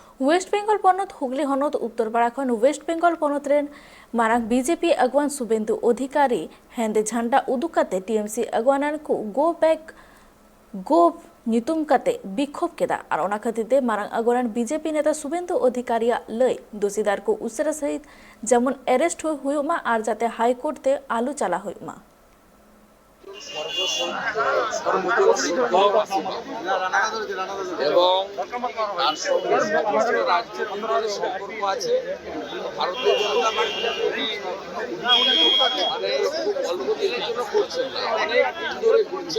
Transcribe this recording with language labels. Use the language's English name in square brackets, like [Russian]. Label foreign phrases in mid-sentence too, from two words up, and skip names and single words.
[Santali] वेस्ट बेंगल पनत हुगली हनत उत्तरपाड़ा खन वेस्ट बेंगल पनतरेन मारांग बीजेपी अगवान सुबेंदु अधिकारी हेंदे झंडा उदुक काते टीएमसी अगवानान को [English] go back go [Santali] नितुम काते बिक्षोभ केदा और ओना खातिर मारांग अगवानान बीजेपी नेता सुबेंदु अधिकारी लय दोषीदार को उसरा सहित जेमन अरेस्ट हुयुमा और जाते हाईकोर्ट ते आलू चाला हुयुमा [Bangla] এবং তার সঙ্গে রাজ্যের ভিতরে সম্পর্ক আছে। ভারতীয় জনতা পার্টি মানে খুব অল্প দিনের জন্য করছেন না, অনেক দিন ধরে করছেন।